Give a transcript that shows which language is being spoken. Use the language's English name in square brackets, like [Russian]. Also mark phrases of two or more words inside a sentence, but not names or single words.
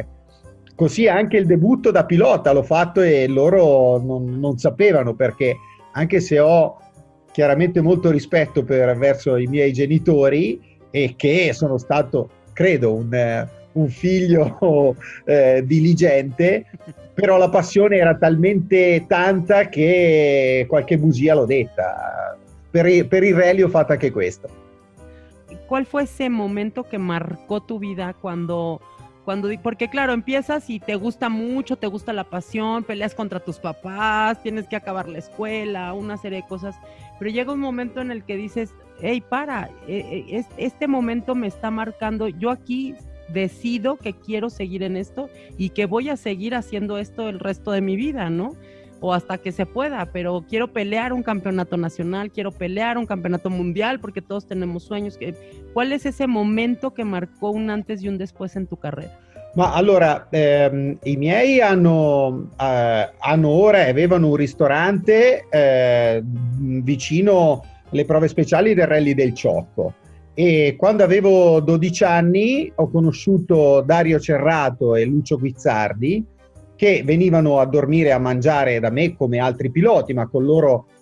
[Italian] Così anche il debutto da pilota l'ho fatto, e loro non sapevano, perché anche se ho chiaramente molto rispetto verso i miei genitori, e che sono stato, credo, un figlio diligente, però la passione era talmente tanta che qualche bugia l'ho detta. Per il rally ho fatto anche questo. [Spanish] ¿Cuál fue ese momento que marcó tu vida cuando, porque claro, empiezas y te gusta mucho, te gusta la pasión, peleas contra tus papás, tienes que acabar la escuela, una serie de cosas, pero llega un momento en el que dices, hey, este momento me está marcando, yo aquí decido que quiero seguir en esto y que voy a seguir haciendo esto el resto de mi vida, ¿no? O hasta que se pueda, pero quiero pelear un campeonato nacional, quiero pelear un campeonato mundial, porque todos tenemos sueños. ¿Cuál es ese momento que marcó un antes y un después en tu carrera? [Italian] Ma allora, i miei hanno ora, avevano un ristorante vicino alle prove speciali del Rally del Ciocco, e quando avevo 12 anni ho conosciuto Dario Cerrato e Lucio Guizzardi, che venivano a dormire e a mangiare da me come altri piloti, ma con loro